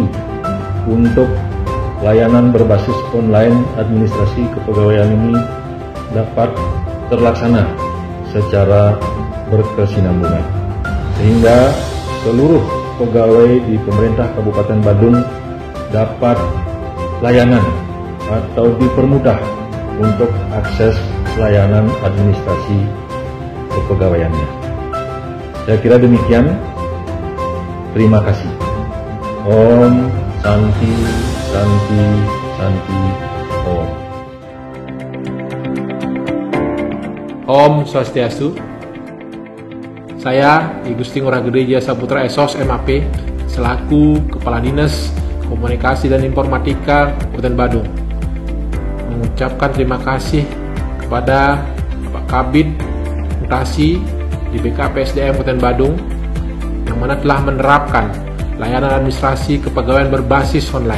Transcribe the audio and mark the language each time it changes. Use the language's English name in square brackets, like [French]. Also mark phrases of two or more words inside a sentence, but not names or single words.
[Indonesian] untuk layanan berbasis online administrasi kepegawaian ini dapat terlaksana secara berkesinambungan, sehingga seluruh pegawai di pemerintah Kabupaten Badung dapat layanan atau dipermudah untuk akses layanan administrasi kepegawaiannya. Saya kira demikian. Terima kasih. [Sanskrit] Om Santi Santi Santi Om. Om Swastiastu. [Indonesian] Saya I Gusti Ngurah Gede Jaya Saputra SOS MAP selaku Kepala Dinas Komunikasi dan Informatika Kabupaten Badung mengucapkan terima kasih kepada Bapak Kabid Mutasi di BKP SDM Kabupaten Badung yang mana telah menerapkan layanan administrasi kepegawaian berbasis online.